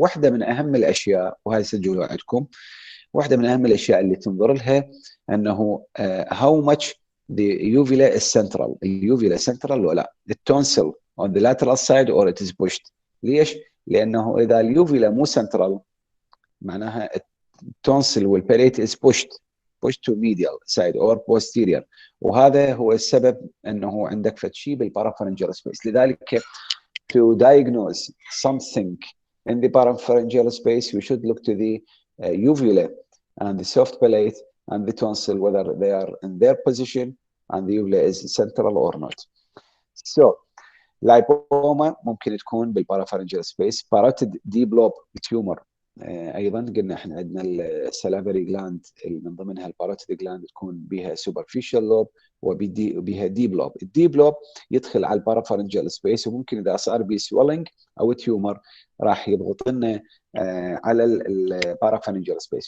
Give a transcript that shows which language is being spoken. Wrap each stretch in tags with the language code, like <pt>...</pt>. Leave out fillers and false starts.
<ar>واحده من اهم الاشياء، وهذه سجلوا عندكم، واحده من اهم الاشياء اللي تنظر لها انه</ar> <en>how much the uvula is central. اليوفيلا central</en> <ar>ولا لا؟</ar> <en>التونسل on the lateral side or it is pushed.</en> <ar>ليش؟ لانه اذا اليوفيلا مو central معناها التونسل والباليت</ar> <en>is pushed to medial side or posterior،</en> <ar>وهذا هو السبب انه عندك فتشي بالبارافرنجال سبيس.</ar> <en>لذلك to diagnose something in the parapharyngeal space we should look to the uvula and the soft palate and the tonsil whether they are in their position and the uvula is central or not.</en> <ar>So lipoma ممكن تكون بالبارافرنجال سبيس. parotid deep lobe tumor ايضا قلنا احنا عندنا السلافري جلاند اللي من ضمنها الباروتيد جلاند تكون بها سوبرفيشال لوب وبها ديب لوب. الديب لوب يدخل على البارافرنجال سبيس، وممكن اذا صار بي سويلنج او تيومر راح يضغط لنا على البارافرنجال سبيس.</ar>